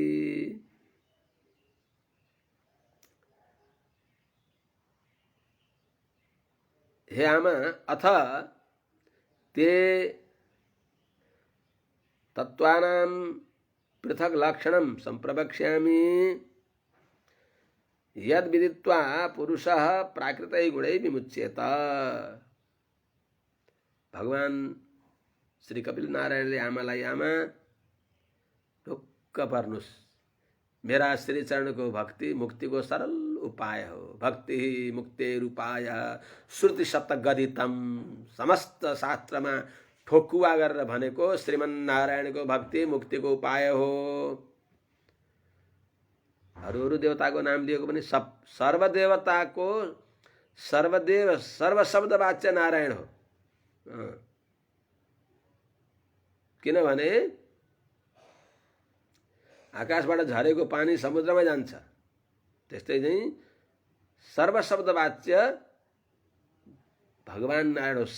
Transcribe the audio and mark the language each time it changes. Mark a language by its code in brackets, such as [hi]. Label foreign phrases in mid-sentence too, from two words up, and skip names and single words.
[ne] हे आमा, [sa] अथ ते तत्त्वानां पृथक् लक्षणं सम्प्रवक्ष्यामि यद विदित्वा पुरुषः प्राकृतैः गुणैः विमुच्येत। [ne] भगवान श्री कपिल नारायणले आमालाई, आमा ढुक्क पर्नुस्, मेरा श्री चरणको भक्ति मुक्तिको सरल उपाय हो। [sa] भक्ति मुक्तिरुपाय श्रुति शतगदितम। [ne] समस्त शास्त्रमा ठोकुवा गरेर भनेको श्रीमन्नारायणको भक्ति मुक्तिको उपाय हो। अरू देवताको नाम लिएको पनि सर्वदेवताको सर्वदेव सर्वशब्द वाच्य नारायण हो। किनभने आकाशबाट झरेको पानी समुद्रमा जान्छ, त्यस्तै चाहिँ सर्वशब्द वाच्य भगवान नारायण हो।